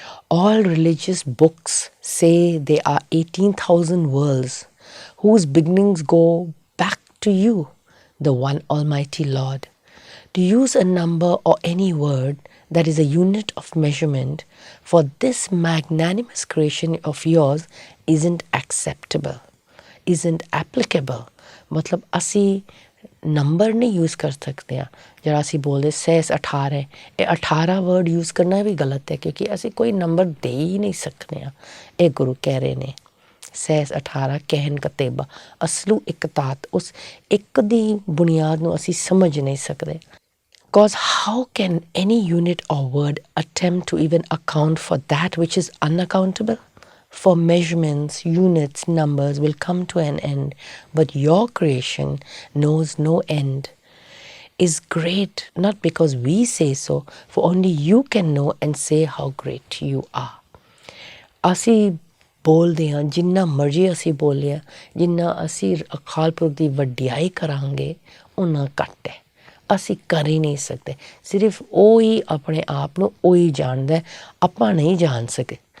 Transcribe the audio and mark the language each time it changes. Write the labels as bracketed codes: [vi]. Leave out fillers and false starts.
[en] All religious books say there are 18,000 worlds whose beginnings go back to you, the one Almighty Lord. To use a number or any word that is a unit of measurement for this magnanimous creation of yours isn't acceptable, isn't applicable. [pa] मतलब ਅਸੀਂ number ਨਹੀਂ use ਕਰ ਸਕਦੇ ਹਾਂ। ਜਿਹੜਾ ਅਸੀਂ ਬੋਲਦੇ ਸਹਿਸ 18, ਇਹ 18 ਵਰਡ ਯੂਜ਼ ਕਰਨਾ ਵੀ ਗਲਤ ਹੈ, ਕਿਉਂਕਿ ਅਸੀਂ ਕੋਈ ਨੰਬਰ ਦੇ ਹੀ ਨਹੀਂ ਸਕਦੇ ਹਾਂ। ਇਹ ਗੁਰੂ ਕਹਿ ਰਹੇ ਨੇ ਸਹਿਸ 18 ਕਹਿਨ ਕਤੇਬਾ, ਅਸਲੂ ਇੱਕ ਤਾਤ। ਉਸ ਇੱਕ ਦੀ ਬੁਨਿਆਦ ਨੂੰ ਅਸੀਂ ਸਮਝ ਨਹੀਂ ਸਕਦੇ। [en] Because how can any unit or word attempt to even account for that which is unaccountable? For measurements, units, numbers will come to an end, but your creation knows no end, is great not because we say so, for only you can know and say how great you are. [pa] ਅਸੀਂ ਬੋਲਦੇ ਹਾਂ, ਜਿੰਨਾ ਮਰਜ਼ੀ ਅਸੀਂ ਬੋਲਿਆ, ਜਿੰਨਾ ਅਸੀਂ ਅਕਾਲ ਪੁਰਖ ਦੀ ਵਡਿਆਈ ਕਰਾਂਗੇ ਉਨਾ ਘੱਟ ਹੈ। ਅਸੀਂ ਕਰ ਹੀ ਨਹੀਂ ਸਕਦੇ। ਸਿਰਫ ਉਹ ਹੀ ਆਪਣੇ ਆਪ ਨੂੰ ਉਹ ਹੀ ਜਾਣਦਾ, ਆਪਾਂ ਨਹੀਂ ਜਾਣ ਸਕੇ।